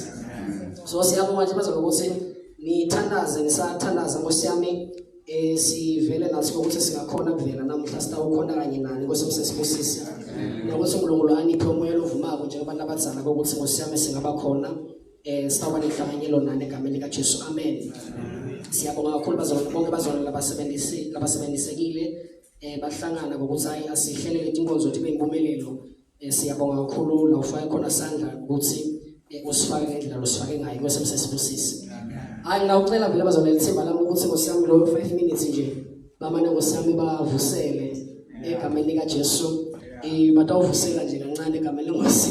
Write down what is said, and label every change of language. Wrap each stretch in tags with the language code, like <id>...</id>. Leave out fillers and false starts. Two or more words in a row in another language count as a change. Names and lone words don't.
<ss>So siyabonga nje bazalwane ukuthi nithandaze nisathandaza Nkosi yami sivele nathi ukuthi singakhona kuvela namuhla sitawukhona kanye nani Nkosi sisibusise. Nokuthi uNkulunkulu aniphe umoya lovumako njengoba labadzala ukuthi Nkosi yami singaba khona sitawuba nehlanganyelo nani egameni likaJesu amen. Siyabonga kakhulu bazalwane bonke bazalwane labasebenzisekile bahlangana ngokuthi asihlelele inkonzo ibe impumelelo. Siyabonga kakhulu la ufaka khona sandla ukuthi usifake ngendlela usifake ngayo Nkosi sisibusise. Hayi ngawucela vele bazalwane lithemba lami ukuthi Nkosi yami lo 5 minutes nje bamane Nkosi yami bavusele egameni likaJesu batawuvusela nje kancane egameni leNkosi.</ss>